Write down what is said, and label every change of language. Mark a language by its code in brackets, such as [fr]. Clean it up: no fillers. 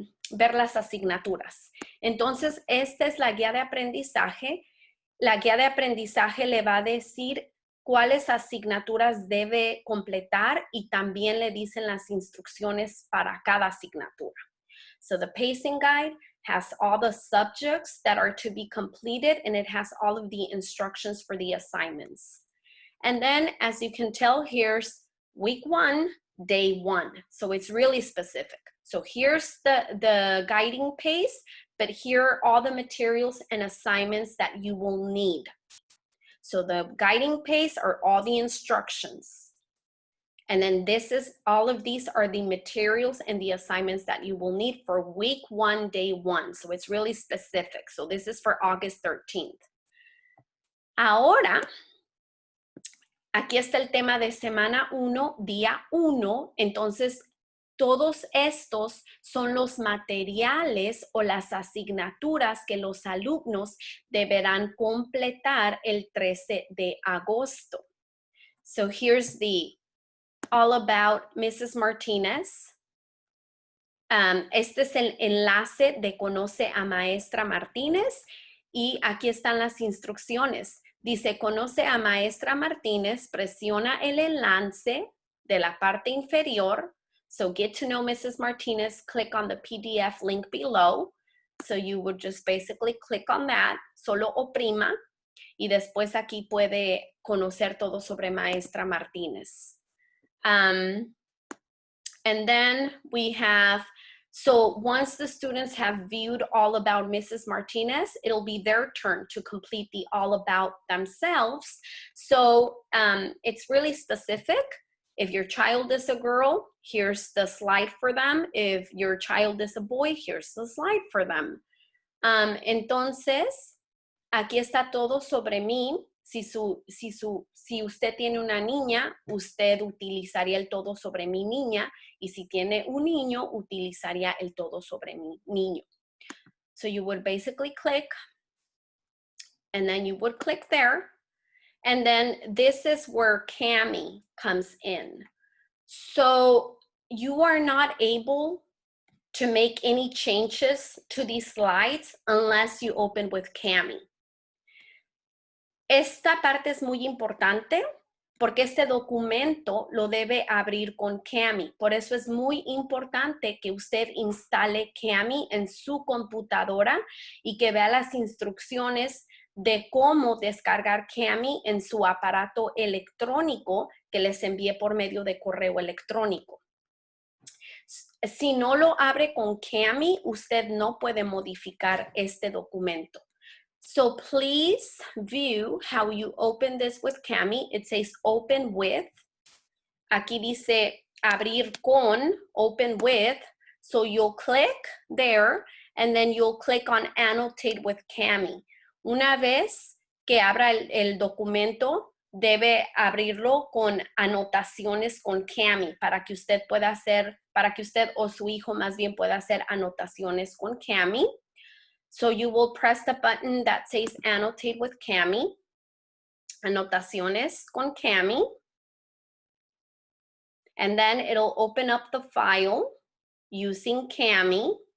[es] ver las asignaturas. Entonces, esta es la guía de aprendizaje. La guía de aprendizaje le va a decir cuáles asignaturas debe completar y también le dicen las instrucciones para cada asignatura. [en] So the pacing guide has all the subjects that are to be completed, and it has all of the instructions for the assignments. And then, as you can tell, here's week 1, day 1. So it's really specific. So here's the guiding pace, but here are all the materials and assignments that you will need. So the guiding pace are all the instructions. And then all of these are the materials and the assignments that you will need for week 1, day 1. So it's really specific. So this is for August 13th. [es] Ahora, aquí está el tema de semana 1, día 1. Entonces, todos estos son los materiales o las asignaturas que los alumnos deberán completar el 13 de agosto. [en] So here's the all about Mrs. Martinez. [es] Este es el enlace de Conoce a Maestra Martínez y aquí están las instrucciones. Dice, conoce a Maestra Martínez, presiona el enlace de la parte inferior. [en] So get to know Mrs. Martinez, click on the PDF link below. So you would just basically click on that, [es] solo oprima, y después aquí puede conocer todo sobre Maestra Martínez. [en] And then we have, so once the students have viewed all about Mrs. Martinez, it'll be their turn to complete the all about themselves. So it's really specific. If your child is a girl, here's the slide for them. If your child is a boy, here's the slide for them. [es] Entonces, aquí está todo sobre mí. Si usted tiene una niña, usted utilizaría el todo sobre mi niña. Y si tiene un niño, utilizaría el todo sobre mi niño. [en] So you would basically click, and then you would click there. And then this is where Cami comes in. So you are not able to make any changes to these slides unless you open with Cami. [es] Esta parte es muy importante porque este documento lo debe abrir con Cami. Por eso es muy importante que usted instale Cami en su computadora y que vea las instrucciones de cómo descargar Cami en su aparato electrónico que les envíe por medio de correo electrónico. Si no lo abre con Cami, usted no puede modificar este documento. [en] So please view how you open this with Cami. It says open with. [es] Aquí dice abrir con, [en] open with. So you'll click there and then you'll click on annotate with Cami. [es] Una vez que abra el documento, debe abrirlo con anotaciones con Cami para que usted pueda hacer, para que usted o su hijo más bien pueda hacer anotaciones con Cami. [en] So you will press the button that says annotate with Cami. [es] Anotaciones con Cami. [en] And then it'll open up the file using Cami.